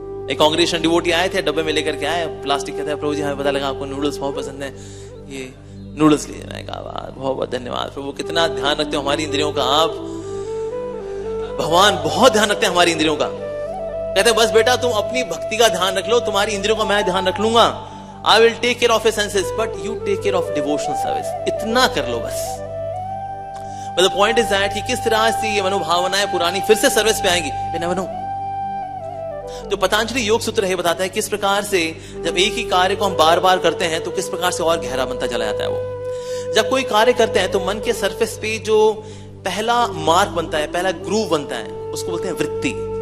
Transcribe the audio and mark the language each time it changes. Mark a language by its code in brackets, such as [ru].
[hi] एक कांग्रेशन डिवोटी आए थे, डब्बे में लेकर के आए प्लास्टिक के, प्रभु जी हमें पता लगा आपको नूडल्स बहुत पसंद है, ये नूडल्स लिए। मैंने कहा बहुत बहुत धन्यवाद प्रभु, कितना ध्यान रखते हो हमारी इंद्रियों का आप, भगवान बहुत ध्यान रखते हैं हमारी इंद्रियों का। कहते बस बेटा तुम अपनी भक्ति का ध्यान रख लो, तुम्हारी इंद्रियों का मैं ध्यान रख लूंगा। [en] I will take care of your senses, but you take care of devotional service. [hi] इतना कर लो बस। [en] But the point is that [hi] कि किस तरह से ये मनोभावनाएं पुरानी फिर से सर्विस पे आएंगी, [en] you never know। [hi] जो पतंजलि योग सूत्र है बताता है किस प्रकार से जब एक ही कार्य को हम बार बार करते हैं तो किस प्रकार से और गहरा बनता चला जाता है वो। जब कोई कार्य करते हैं तो मन के सरफेस पे जो पहला मार्क बनता है, पहला ग्रूव बनता है, उसको बोलते हैं वृत्ति।